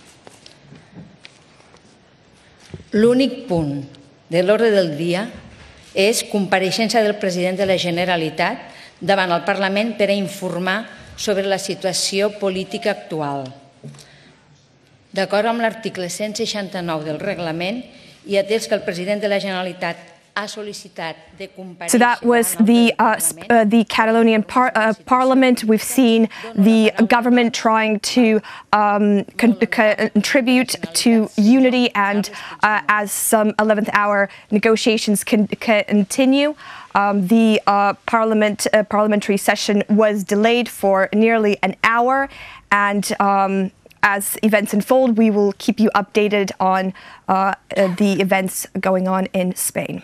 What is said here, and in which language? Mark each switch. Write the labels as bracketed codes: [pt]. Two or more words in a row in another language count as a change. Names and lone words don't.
[ca] L'únic punt de l'ordre del dia és compareixença del president de la Generalitat davant el Parlament per a informar sobre la situació política actual. D'acord amb l'article 169 del reglament i atès que el president de la Generalitat ha sol·licitat de comparèixer... [en] So that was the Catalonian Parliament. We've seen the government trying to contribute to unity, and as some 11th hour negotiations continue, the parliamentary session was delayed for nearly an hour, and as events unfold, we will keep you updated on the events going on in Spain.